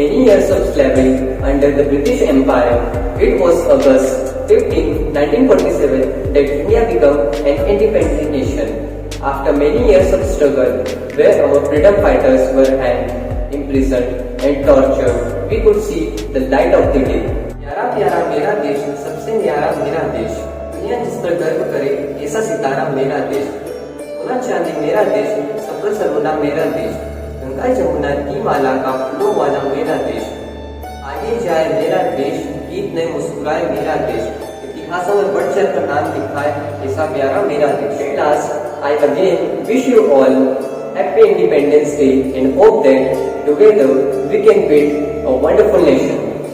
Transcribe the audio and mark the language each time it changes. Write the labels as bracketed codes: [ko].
[en] Many years of slavery under the British Empire, it was August 15, 1947 that India became an independent nation. After many years of struggle, where our freedom fighters were hanged, imprisoned and tortured, we could see the light of the day. [hi] प्यारा प्यारा मेरा देश, सबसे न्यारा मेरा देश, दुनिया जिस पर गर्व करे ऐसा सितारा मेरा देश, सोना चांदी मेरा देश, सफर सर्वना मेरा देश, गंगा जमुना की माला का फूलों वाला मेरा देश, आगे जाए मेरा देश, गीत नए मुस्कुराए मेरा देश, इतिहास में बढ़ चढ़ कर नाम लिखाए ऐसा प्यारा मेरा देश. [en] At last, I again wish you all Happy Independence Day and hope that together we can build a wonderful nation.